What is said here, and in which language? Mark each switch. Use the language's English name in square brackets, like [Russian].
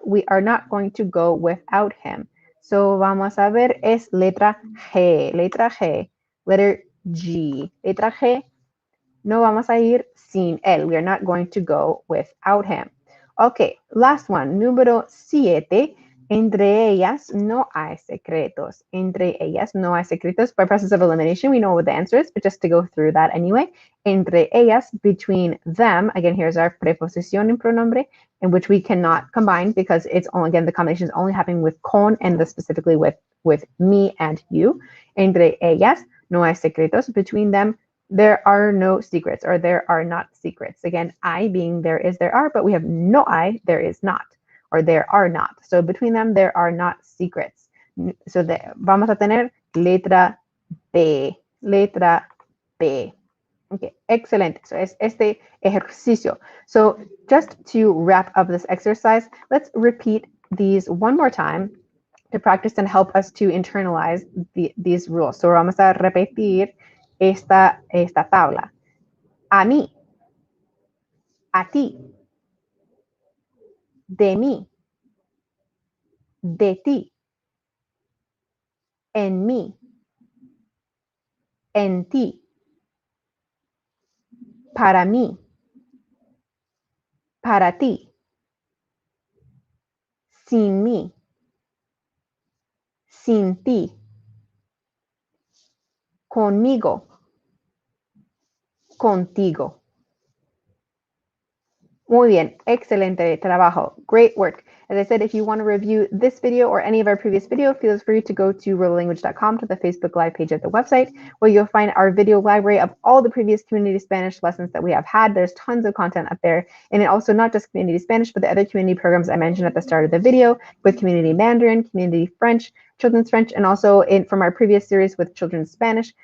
[English] We are not going to go without him. [Spanish] So vamos a ver, es letra G. Letra G. [English] Letter G. [Spanish] Letra G. No vamos a ir sin él. [English] We are not going to go without him. Okay, last one. Número 7. [Spanish] Entre ellas no hay secretos. Entre ellas no hay secretos. [English] By process of elimination, we know what the answer is, but just to go through that anyway. [Spanish] Entre ellas, [English] between them. Again, here's our preposición en pronombre, in which we cannot combine because it's only, again, the combination is only happening with con and specifically with me and you. [Spanish] Entre ellas no hay secretos. [English] Between them, there are no secrets, or there are not secrets. Again, I being there is, there are, but we have no I, there is not, or there are not. So between them, there are not secrets. [Spanish] So vamos a tener letra B. Letra B. Okay, excelente. So es este ejercicio. [English] So just to wrap up this exercise, let's repeat these one more time to practice and help us to internalize these rules. [Spanish] So vamos a repetir esta tabla. A mí, a ti, de mí, de ti, en mí, en ti, para mí, para ti, sin mí, sin ti, conmigo, contigo. Muy bien, excelente trabajo, [English] great work. As I said, if you want to review this video or any of our previous videos, feel free to go to rollalanguage.com to the Facebook Live page of the website, where you'll find our video library of all the previous Community Spanish lessons that we have had. There's tons of content up there, and it also not just Community Spanish, but the other community programs I mentioned at the start of the video with Community Mandarin, Community French, Children's French, and also from our previous series with Children's Spanish.